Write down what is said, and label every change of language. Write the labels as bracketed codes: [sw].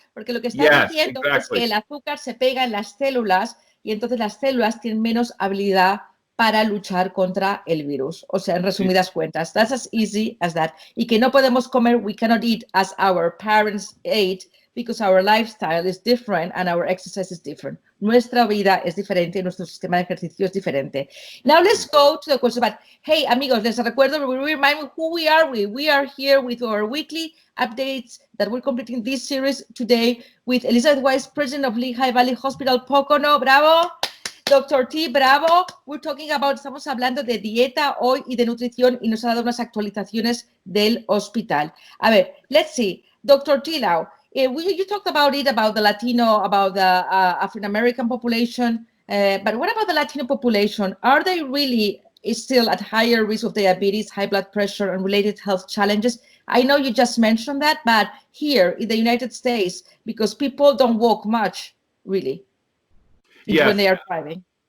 [es] Porque lo que está diciendo es que el azúcar se pega en las células y entonces las células tienen menos habilidad para luchar contra el virus. O sea, en resumidas cuentas, [en] that's as easy as that. [es] Y que no podemos comer, [en] we cannot eat as our parents ate because our lifestyle is different and our exercise is different. [es] Nuestra vida es diferente, nuestro sistema de ejercicio es diferente. [en] Now let's go to the question about, hey, [es] amigos, les recuerdo, [en] we remind who we are. We are here with our weekly updates that we're completing this series today with Elizabeth Weiss, President of Lehigh Valley Hospital Poconos. Bravo. Dr. T, bravo. [es] Estamos hablando de dieta hoy y de nutrición y nos ha dado unas actualizaciones del hospital. A ver, [en] let's see. Dr. T now. You talked about the Latino, about the African American population, but what about the Latino population? Are they really still at higher risk of diabetes, high blood pressure, and related health challenges? I know you just mentioned that, but here in the United States, because people don't walk much, really, when they are driving.